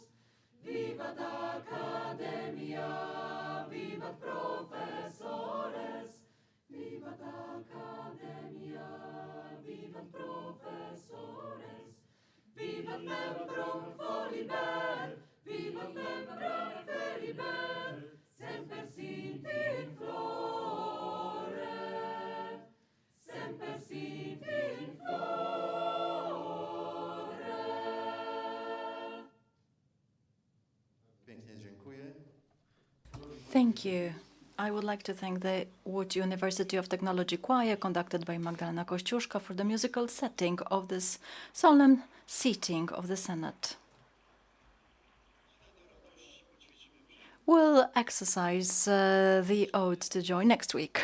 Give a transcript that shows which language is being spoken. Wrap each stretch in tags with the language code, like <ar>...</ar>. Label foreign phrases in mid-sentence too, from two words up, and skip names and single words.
<la>Vivat Academia, vivat professores, vivat Academia, vivat professores, vivat membrum foliber, vivat membrum feliber, semper sit in flore, semper sit in flore.</la> <pl>Pięknie dziękuję.</pl> <en>Thank you. I would like to thank the Łódź University of Technology Choir, conducted by Magdalena Kościuszka, for the musical setting of this solemn seating of the Senate. We'll exercise the oath to join next week.</en>